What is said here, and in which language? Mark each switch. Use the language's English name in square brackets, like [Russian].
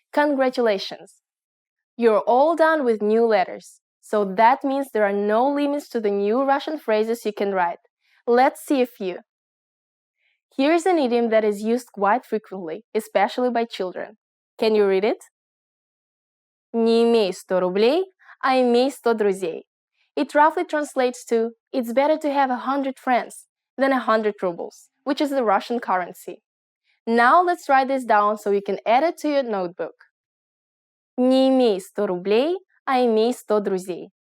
[English] Congratulations! You're all done with new letters, so that means there are no limits to the new Russian phrases you can write. Let's see a few. Here's an idiom that is used quite frequently, especially by children. Can you read it? [Russian] Не имей 100 рублей, а имей 100 друзей. [English] It roughly translates to, it's better to have 100 friends than 100 rubles, which is the Russian currency. Now let's write this down so you can add it to your notebook. [Russian] Не имей 100 рублей, а имей 100 друзей.